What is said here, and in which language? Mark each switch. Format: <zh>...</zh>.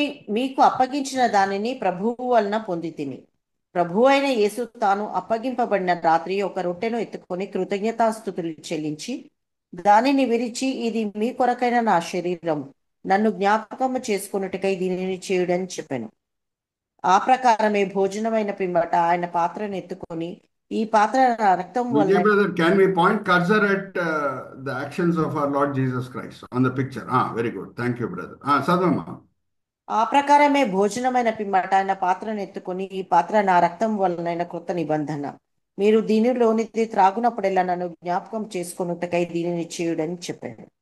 <te>మీకు అప్పగించిన దానిని ప్రభువు వలన పొందితిని. ప్రభు అయిన యేసు తాను అప్పగింపబడిన రాత్రి ఒక రొట్టెను ఎత్తుకొని కృతజ్ఞతాస్తుతులు చెల్లించి దానిని విరిచి, ఇది మీ కొరకైన నా శరీరం, నన్ను జ్ఞాపకము చేసుకున్నట్టుకై దీనిని చేయుడని చెప్పాను. ఆ ప్రకారమే భోజనమైన పిమ్మట ఆయన పాత్రను ఎత్తుకొని, ఈ పాత్ర నా రక్తం వలన.</te> <en>Brother, can we point cursor at the actions of our Lord Jesus Christ on the picture? Very good. Thank you, brother.</en> <te>చదవమా. ఆ ప్రకారమే భోజనమైన పిమ్మట ఆయన పాత్రను ఎత్తుకొని, ఈ పాత్ర నా రక్తం వలన కృత నిబంధన, మీరు దీనిలోనిది త్రాగునప్పుడెల్లా నన్ను జ్ఞాపకం చేసుకున్నట్టుకై దీనిని చేయుడని చెప్పాడు.</te>